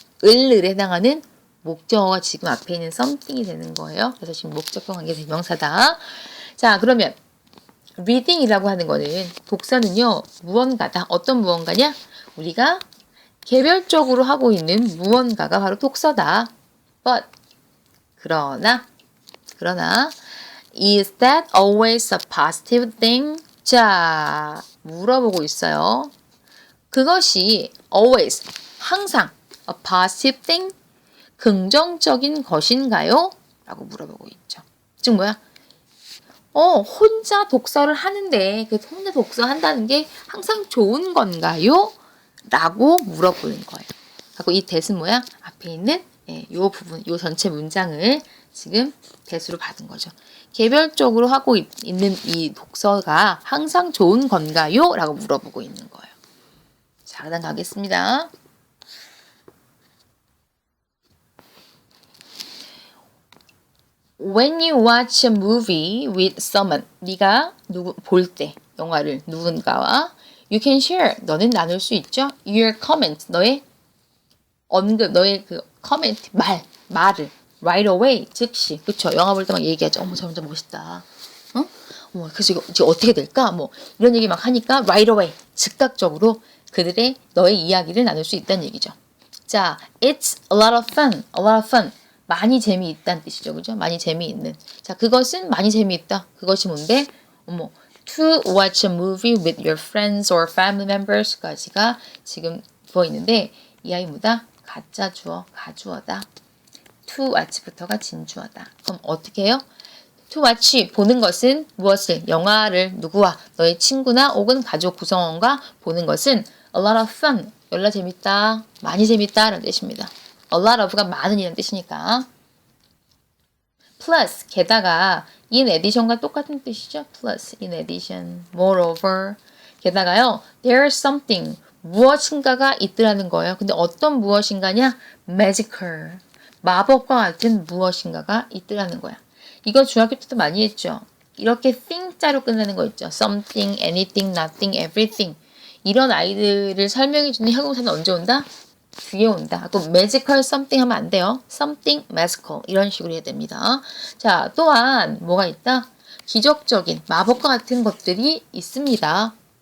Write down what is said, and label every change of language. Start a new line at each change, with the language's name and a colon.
Korean: 을에 해당하는 목적어가 지금 앞에 있는 something이 되는 거예요. 그래서 지금 목적격 관계 대명사다. 자 그러면 reading이라고 하는 거는 독서는요 무언가다. 어떤 무언가냐? 우리가 개별적으로 하고 있는 무언가가 바로 독서다.
English: But
Korean: 그러나
English: is that always a positive thing?
Korean: 자 물어보고 있어요. 그것이 always 항상
English: a positive thing
Korean: 긍정적인 것인가요? 라고 물어보고 있죠. 즉 뭐야? 혼자 독서를 하는데 그 혼자 독서한다는 게 항상 좋은 건가요? 라고 물어보는 거예요. 그리고 이 that은 뭐야? 앞에 있는 요 부분, 요 전체 문장을 지금 that으로 받은 거죠. 개별적으로 하고 있는 이 독서가 항상 좋은 건가요? 라고 물어보고 있는 거예요. 자, 그다음 가겠습니다.
English: When you watch a movie with someone,
Korean: 네가 볼 때 영화를 누군가와
English: you can share,
Korean: 너는 나눌 수 있죠. Your comment, 너의 언급, 너의 그 comment, 말을
English: right away,
Korean: 즉시, 그쵸? 영화 볼 때 막 얘기하죠. 어머, 저 혼자 멋있다. 어? 어머, 그래서 이거 어떻게 될까? 뭐 이런 얘기 막 하니까 right away, 즉각적으로 그들의 너의 이야기를 나눌 수 있다는 얘기죠.
English: 자, it's a lot of fun.
Korean: 많이 재미있다는 뜻이죠. 그죠? 많이 재미있는. 자, 그것은 많이 재미있다. 그것이 뭔데?
English: To watch a movie with your friends or family members까지가
Korean: 지금 부어 있는데 이 아이 뭐다? 가짜 주어, 가주어다. To watch부터가 진주어다. 그럼 어떻게 해요? To watch, 보는 것은 무엇을? 영화를 누구와? 너의 친구나 혹은 가족 구성원과 보는 것은
English: a lot of fun.
Korean: 열나 재밌다, 많이 재밌다 라는 뜻입니다. A lot of가 많은 이라는 뜻이니까. Plus, 게다가 in addition과 똑같은 뜻이죠.
English: Plus, in addition, moreover.
Korean: 게다가요,
English: there's something,
Korean: 무엇인가가 있더라는 거예요. 근데 어떤 무엇인가냐? Magical, 마법과 같은 무엇인가가 있더라는 거야. 이거 중학교 때도 많이 했죠. 이렇게 thing자로 끝나는 거 있죠.
English: Something, anything, nothing, everything.
Korean: 이런 아이들을 설명해주는 형용사는 언제 온다? 뒤에 온다. 또 magical something 하면 안 돼요.
English: something magical
Korean: 이런 식으로 해야 됩니다. 자, 또한 뭐가 있다? 기적적인 마법과 같은 것들이 있습니다.